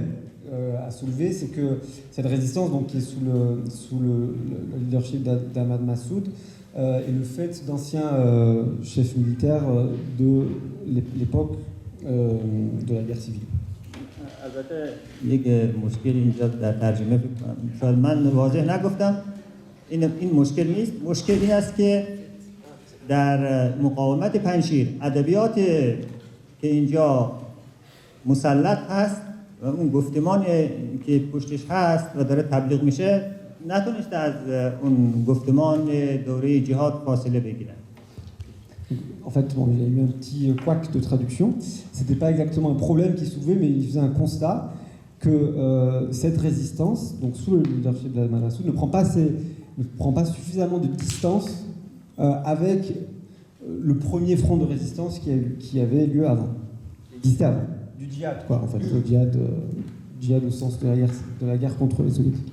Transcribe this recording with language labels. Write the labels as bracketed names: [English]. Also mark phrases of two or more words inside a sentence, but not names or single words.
[French] à soulever, c'est que cette résistance, donc, qui est sous le leadership d'Ahmad Massoud, est le fait d'anciens chefs militaires de l'époque de la guerre civile. [Persian] البته یک مشکل اینجا در ترجمه شاید من واضح نگفتم این مشکل نیست. مشکل این است که در مقاومت پنجشیر ادبیات که اینجا مسلط هست و اون گفتمان که پشتش هست و داره تبلیغ میشه نتونسته از اون گفتمان دوره جهاد فاصله بگیرن. [French] En fait, bon, il y a eu un petit couac de traduction. C'était pas exactement un problème qui soulevait, mais il faisait un constat que cette résistance, donc sous le leadership d'Ahmad Massoud, ne prend pas ne prend pas suffisamment de distance avec le premier front de résistance qui avait lieu avant, qui existait avant, du djihad, quoi, en fait, le djihad au sens de la guerre contre les soviétiques.